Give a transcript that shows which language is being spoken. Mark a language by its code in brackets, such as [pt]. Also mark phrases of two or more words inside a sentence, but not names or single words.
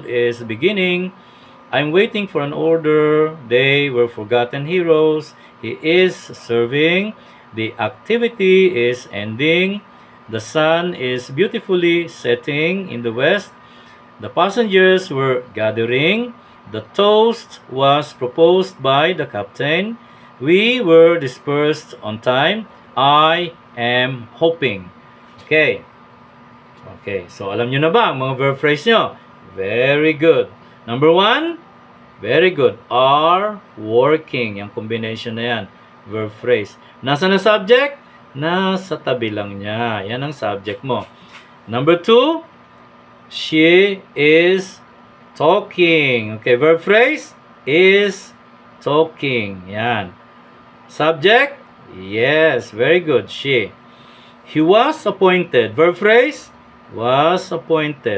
[en] is beginning, I'm waiting for an order, they were forgotten heroes, he is serving, the activity is ending, the sun is beautifully setting in the west, the passengers were gathering, the toast was proposed by the captain, we were dispersed on time, I am hoping. [tl] Okay. Okay, so alam nyo na ba ang mga [en] verb phrase [tl] nyo? [en] Very good. Number 1, very good. Are working. [tl] Yung combination na yan. [en] Verb phrase. [tl] Nasaan ang subject? Nasa tabi lang niya. Yan ang subject mo. [en] Number 2, she is talking. Okay, verb phrase is talking. Yan. Subject? Yes, very good. She. He was appointed. Verb phrase? Was appointed.